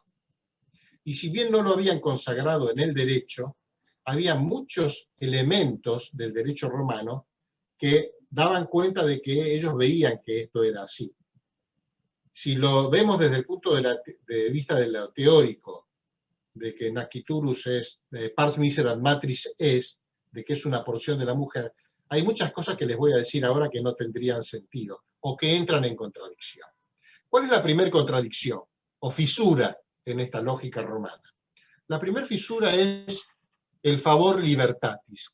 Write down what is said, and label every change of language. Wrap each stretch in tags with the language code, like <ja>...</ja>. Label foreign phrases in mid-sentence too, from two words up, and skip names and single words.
<es>Y si bien no lo habían consagrado en el derecho, había muchos elementos del derecho romano que daban cuenta de que ellos veían que esto era así. Si lo vemos desde el punto de vista de lo teórico, de que</es> <la>Nasciturus es, pars miserat matris es,</la> <es>de que es una porción de la mujer, hay muchas cosas que les voy a decir ahora que no tendrían sentido, o que entran en contradicción. ¿Cuál es la primera contradicción, o fisura, en esta lógica romana? La primera fisura es el</es> <la>favor libertatis.</la>